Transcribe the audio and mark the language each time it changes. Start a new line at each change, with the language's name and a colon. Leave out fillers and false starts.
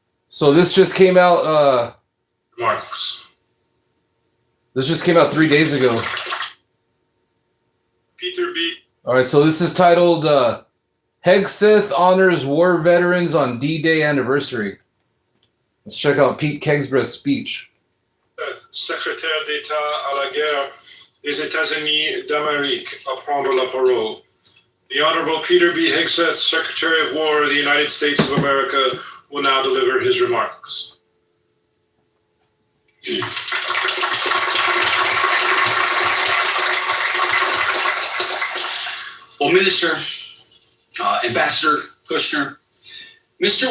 English: So this just came out. Remarks. This just came out 3 days ago. Peter B. All right, so this is titled Hegseth honors war veterans on D-Day anniversary. Let's check out Pete Kegsbreth's speech.
French: Secrétaire d'État à la guerre des États-Unis d'Amérique à prendre la parole.
English: The Honorable Peter B. Hegseth, Secretary of War of the United States of America, will now deliver his remarks. Well, Minister, Ambassador Kushner, Mr.